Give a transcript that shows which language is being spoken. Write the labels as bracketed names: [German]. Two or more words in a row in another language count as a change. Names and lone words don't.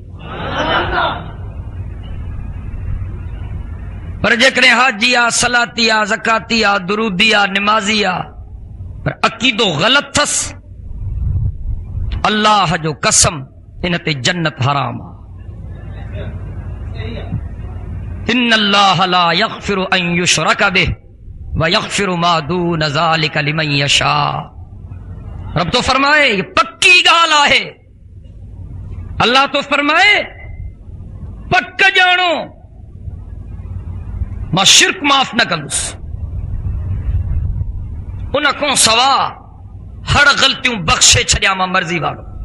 [Sindhi] पर जेकॾहिं हाजी आहे, सलाती आहे, ज़काती आहे, दुरूदी आहे, निमाज़ी आहे, पर अक़ीदो ग़लति अथसि, अल्लाह जो कसम इन ते जन्नत हराम आहे। [Arabic] إن الله لا يغفر أن يشرك به ويغفر ما دون ذلك لمن يشاء. [Sindhi] रब तो फरमाए, ये पक्की ॻाल्हि आहे। अल्लाह तो फरमाए, पक ॼाणो मां शिरक माफ़ न कंदुसि, उन खां सवा हर ग़लतियूं बख़्शे छॾियां मां मर्ज़ी वारो।